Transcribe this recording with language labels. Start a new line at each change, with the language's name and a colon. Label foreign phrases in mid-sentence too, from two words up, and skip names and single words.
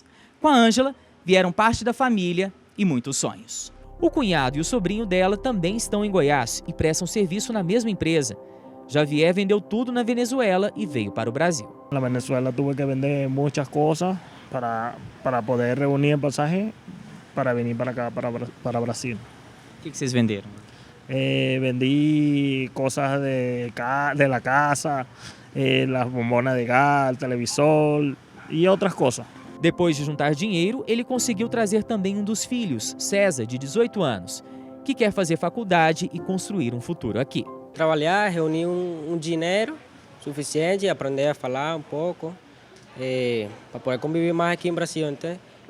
Portuguese: Com a Ângela, vieram parte da família e muitos sonhos. O cunhado e o sobrinho dela também estão em Goiás e prestam serviço na mesma empresa. Javier vendeu tudo na Venezuela e veio para o Brasil. Na Venezuela
Spanish: tuve que
Portuguese: vender muitas coisas para poder reunir
Spanish: el pasaje
Portuguese: para vir para cá, para Brasil. O que vocês venderam?
Spanish: Vendí cosas de la casa, las bombonas de gas, televisor
Portuguese: e outras coisas. Depois de juntar dinheiro, ele conseguiu trazer também um dos filhos, César, de 18 anos, que quer fazer faculdade e construir um futuro aqui. Trabalhar, reunir dinheiro suficiente, aprender a falar um pouco, para poder conviver mais aqui em Brasil, entende?